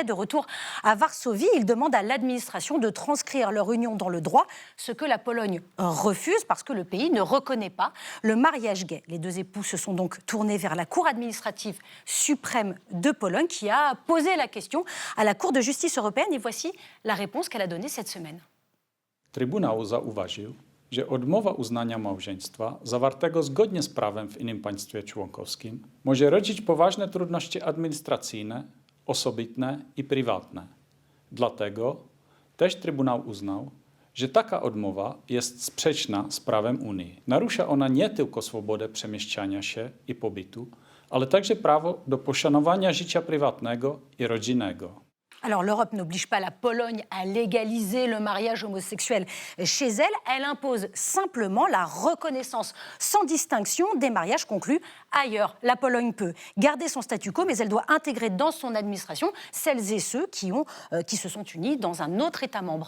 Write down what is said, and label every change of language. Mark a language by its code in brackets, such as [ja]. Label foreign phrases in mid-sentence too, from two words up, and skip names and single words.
[fr] De retour à Varsovie, ils demandent à l'administration de transcrire leur union dans le droit, ce que la Pologne refuse parce que le pays ne reconnaît pas le mariage gay. Les 2 époux se sont donc tournés vers la Cour administrative suprême de Pologne qui a posé la question à la Cour de justice européenne. Et voici la réponse qu'elle a donnée cette semaine. [pl] Trybunał zauważył, że odmowa uznania małżeństwa zawartego zgodnie z prawem w innym państwie członkowskim może rodzić poważne trudności administracyjne, osobiste i prywatne. Dlatego też Trybunał uznał, że taka odmowa jest sprzeczna z prawem Unii. Narusza ona nie tylko swobodę przemieszczania się i pobytu, ale także prawo do poszanowania życia prywatnego i rodzinnego. [fr] Alors l'Europe n'oblige pas la Pologne à légaliser le mariage homosexuel chez elle. Elle impose simplement la reconnaissance sans distinction des mariages conclus ailleurs. La Pologne peut garder son statu quo, mais elle doit intégrer dans son administration celles et ceux qui se sont unis dans un autre État membre.